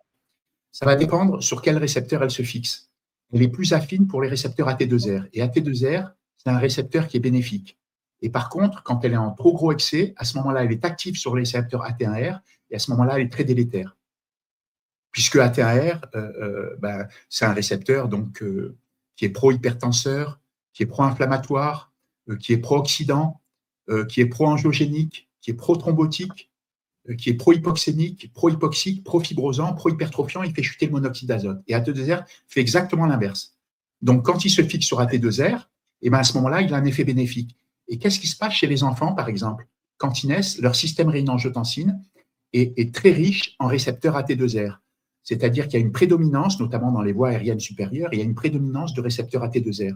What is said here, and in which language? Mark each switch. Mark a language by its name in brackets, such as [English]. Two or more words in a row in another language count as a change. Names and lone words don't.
[French] Ça va dépendre sur quel récepteur elle se fixe. Elle est plus affine pour les récepteurs AT2R. Et AT2R, c'est un récepteur qui est bénéfique. Et par contre, quand elle est en trop gros excès, à ce moment-là, elle est active sur les récepteurs AT1R et à ce moment-là, elle est très délétère. Puisque AT1R, c'est un récepteur donc, qui est pro-hypertenseur, qui est pro-inflammatoire, qui est pro-oxydant, qui est pro-angiogénique, qui est pro-thrombotique, qui est pro-hypoxémique, pro-hypoxique, pro-fibrosant, pro-hypertrophiant, il fait chuter le monoxyde d'azote. Et AT2R fait exactement l'inverse. Donc, quand il se fixe sur AT2R, et à ce moment-là, il a un effet bénéfique. Et qu'est-ce qui se passe chez les enfants, par exemple? Quand ils naissent, leur système rénine-angiotensine est très riche en récepteurs AT2R. C'est-à-dire qu'il y a une prédominance, notamment dans les voies aériennes supérieures, il y a une prédominance de récepteurs AT2R.